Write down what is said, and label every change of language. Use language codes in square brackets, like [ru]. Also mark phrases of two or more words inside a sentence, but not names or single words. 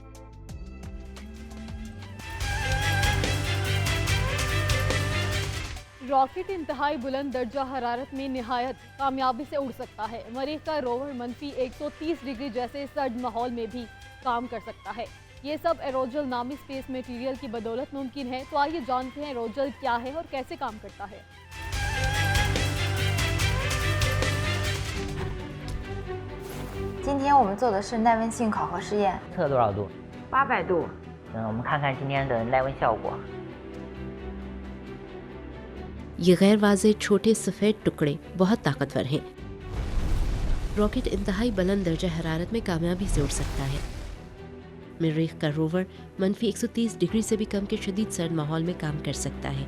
[ur] راکٹ انتہائی بلند درجہ حرارت میں نہایت کامیابی سے اڑ سکتا ہے۔ مریخ کا روور منفی 130 ڈگری جیسے سرد ماحول میں بھی کام کر سکتا ہے۔ یہ سب ایروجل نامی اسپیس میٹیریل کی بدولت ممکن ہے۔ تو آئیے جانتے ہیں ایروجل کیا ہے اور کیسے کام کرتا ہے۔ [zh] 今天我们做的是耐温性考核试验，测多少度 800度。我们看看今天的耐温效果。 [ur] یہ غیر واضح چھوٹے سفید ٹکڑے بہت طاقتور ہیں۔ راکٹ انتہائی بلند درجہ حرارت میں کامیابی سے اڑ سکتا ہے۔ مریخ کا روور منفی 130 ڈگری سے بھی کم کے شدید سرد ماحول میں کام کر سکتا ہے۔